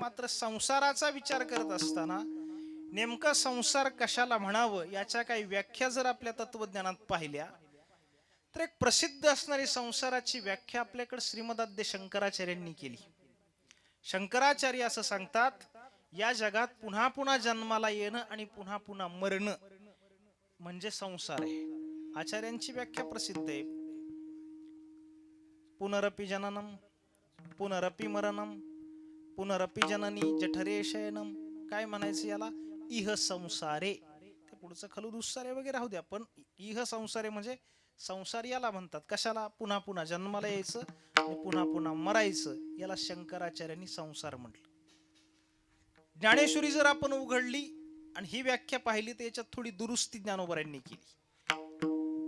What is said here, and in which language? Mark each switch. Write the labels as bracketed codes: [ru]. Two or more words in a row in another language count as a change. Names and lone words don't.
[mr] मात्र संसाराचा विचार करत असताना नेमका संसार कशाला म्हणावं याच्या काही व्याख्या जर आपल्या तत्वज्ञानात पाहिल्या तर एक प्रसिद्ध असणारी संसाराची व्याख्या आपल्याकडे श्रीमदाद्य शंकराचार्यांनी केली. शंकराचार्य असं सांगतात, या जगात पुन्हा पुन्हा जन्माला येणं आणि पुन्हा पुन्हा मरणं म्हणजे संसार आहे. आचार्यांची व्याख्या प्रसिद्ध आहे. [sa] पुनरपि जननम पुनरपि मरणम पुनरपि जननी जठरे शयनम. [mr] काय म्हणायचं याला? [sa] इह संसारे. [mr] ते पुढचं [sa] खलू दुस्सारे [mr] वगैरे राहू द्या, पण [sa] इह संसारे [mr] म्हणजे संसार याला म्हणतात. कशाला? पुन्हा पुन्हा जन्माला यायचं आणि पुन्हा पुन्हा मरायचं, याला शंकराचार्यांनी संसार म्हटलं. ज्ञानेश्वरी जर आपण उघडली आणि ही व्याख्या पाहिली तर याच्यात थोडी दुरुस्ती ज्ञानोबरांनी केली.